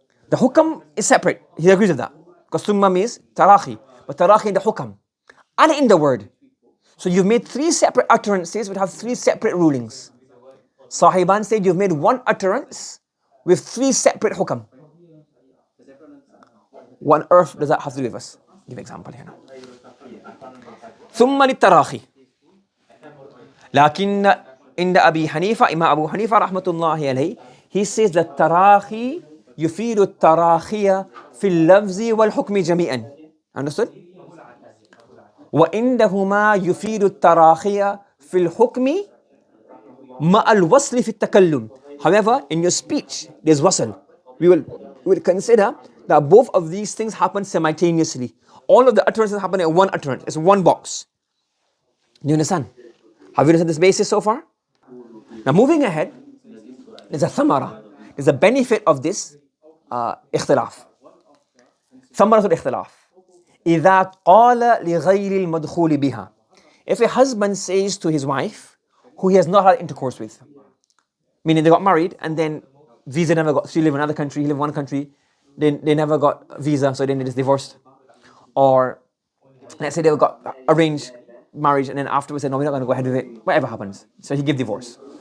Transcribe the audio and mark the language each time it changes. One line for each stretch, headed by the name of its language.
English: The hukam is separate. He agrees with that. Because thumma means tarahi. But tarahi in the hukam. And in the word. So you've made three separate utterances which have three separate rulings. Sahiban said you've made one utterance with three separate hukam. What on earth does that have to do with us? Give an example here now.
Arabic: ثم للتراخي لكن عند أبي حنيفة إمام أبو حنيفة رحمة الله عليه,
English: he says that tarahi
Arabic: يفيد التراخي في اللفظ والحكم جميعا.
English: Understood?
Arabic: وعندهما يفيد التراخي في الحكم مع الوصل في التكلم.
English: However, in your speech, there's wasl. We will consider that both of these things happen simultaneously. All of the utterances happen in one utterance. It's one box. Do you understand? Have you understood this basis so far? Now moving ahead, there's a thamara. There's a benefit of this اختلاف.
Arabic: ثمرة الاختلاف. إذا قال لغير المدخول بها.
English: If a husband says to his wife, who he has not had intercourse with, meaning they got married and then visa never got, she lived in another country, he lived in one country, they never got visa, so then they just divorced. Or let's say they got arranged marriage and then afterwards said, no, we're not going to go ahead with it, whatever happens. So he give divorce.